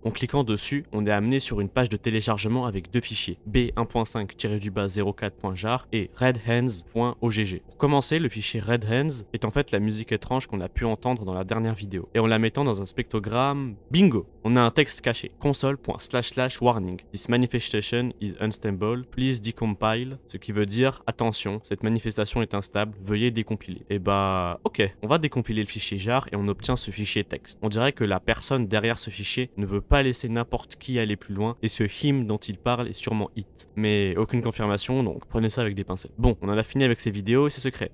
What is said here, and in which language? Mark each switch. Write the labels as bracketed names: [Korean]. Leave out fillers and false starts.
[French] En cliquant dessus, on est amené sur une page de téléchargement avec deux fichiers, b1.5-04.jar et redhands.ogg. Pour commencer, le fichier Red Hands est en fait la musique étrange qu'on a pu entendre dans la dernière vidéo. Et en la mettant dans un spectrogramme, bingo, on a un texte caché. [English] console.//warning. This manifestation is unstable. Please decompile. [French] Ce qui veut dire, attention, cette manifestation est instable, veuillez décompiler. Et bah, ok, on va décompiler le fichier jar et on obtient ce fichier texte. On dirait que la personne derrière ce fichier ne veut pas laisser n'importe qui aller plus loin et ce him dont il parle est sûrement it. Mais aucune confirmation, donc prenez ça avec des pincettes. Bon, on en a fini avec ces vidéos et ses secrets.